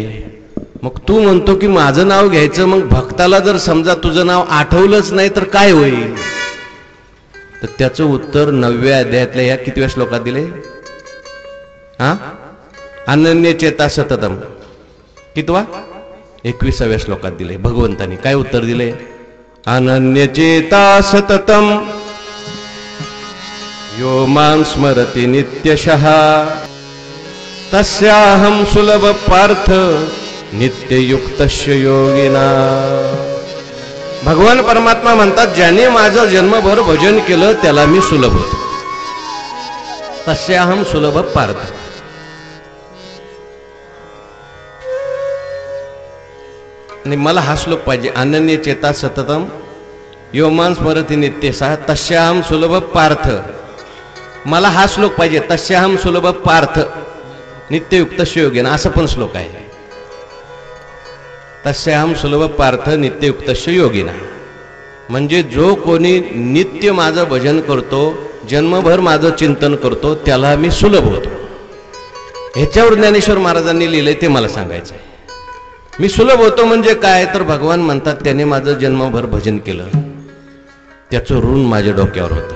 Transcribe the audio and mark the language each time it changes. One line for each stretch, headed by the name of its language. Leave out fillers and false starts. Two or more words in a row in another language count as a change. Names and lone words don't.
Marathi: मग तू म्हणतो की माझं नाव घ्यायचं, मग भक्ताला जर समजा तुझं नाव आठवलंच नाही तर काय होईल? तर त्याचं उत्तर 9व्या अध्यायातल्या या कितव्या श्लोकात दिले?
Sanskrit: हा, अनन्य चेता सततम.
Marathi: कितवा? 21व्या श्लोकात दिले. भगवंतानी काय उत्तर दिले?
Sanskrit: अनन्य चेता सततम यो मां स्मरति नित्यशः तस्याहम सुलभ पार्थ नित्ययुक्तस्य योगिना.
Marathi: भगवान परमात्मा म्हणतात, ज्याने माझं जन्मभर भजन केलं त्याला मी सुलभ होतो.
Sanskrit: तस्याहम सुलभ पार्थ.
Marathi: आणि मला हा श्लोक पाहिजे.
Sanskrit: अनन्य चेता सततम यो मां स्मरति नित्यशः तस्याहम सुलभ पार्थ.
Marathi: मला हा श्लोक पाहिजे,
Sanskrit: तस्याहम सुलभ पार्थ नित्ययुक्तस्य योगिना.
Marathi: असं पण श्लोक आहे,
Sanskrit: तस्याहम सुलभ पार्थ नित्ययुक्तस्य योगिना.
Marathi: म्हणजे जो कोणी नित्य माझं भजन करतो, जन्मभर माझं चिंतन करतो, त्याला मी सुलभ होतो. ह्याच्यावर ज्ञानेश्वर महाराजांनी लिहिलंय, ते मला सांगायचं आहे. मी सुलभ होतो म्हणजे काय? तर भगवान म्हणतात, त्याने माझं जन्मभर भजन केलं, त्याचं ऋण माझ्या डोक्यावर होतं.